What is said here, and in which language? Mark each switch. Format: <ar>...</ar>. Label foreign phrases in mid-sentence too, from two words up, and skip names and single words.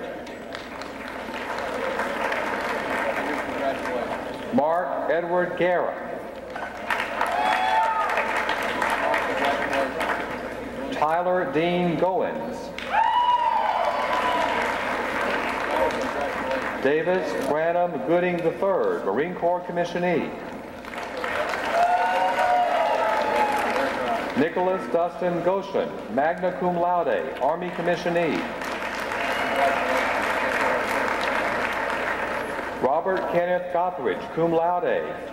<en>Mark Edward Guerra. Tyler Dean Goins. Davis Branham Gooding III, Marine Corps Commissionee. Nicholas Dustin Goshen,</en> <la>magna cum laude,</la> <en>Army Commissionee. Robert Kenneth Gothridge,</en> <la>cum laude.</la>